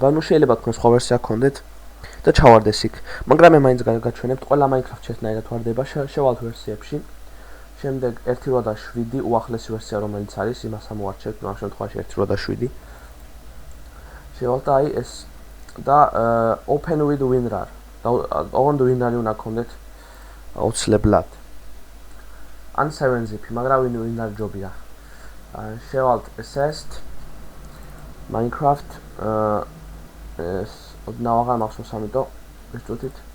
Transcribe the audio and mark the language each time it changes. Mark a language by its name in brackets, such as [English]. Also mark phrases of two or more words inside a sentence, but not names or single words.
[Georgian] ანუ შეიძლება თქვენ სხვა ვერსია გქონდეთ და ჩავარდეს იქ. მაგრამ მე მაინც გაჩვენებთ, ყველა Minecraft-ში ესნაირად ვარდება, შევალთ ვერსიებში. შემდეგ 1.7 უახლესი ვერსია რომელიც არის, იმას ამოვარჩევთ, ამ შემთხვევაში 1.7. შევალთ აი ეს და [English] open with WinRAR. [Georgian] და ოღონდ WinRAR-ი უნდა გქონდეთ აუცილებლად. ან 7-zip, მაგრამ WinRAR ჯობია. შევალთ assist Minecraft ეს ოდნავ მახსოვს ამიტომ ეს წუთით.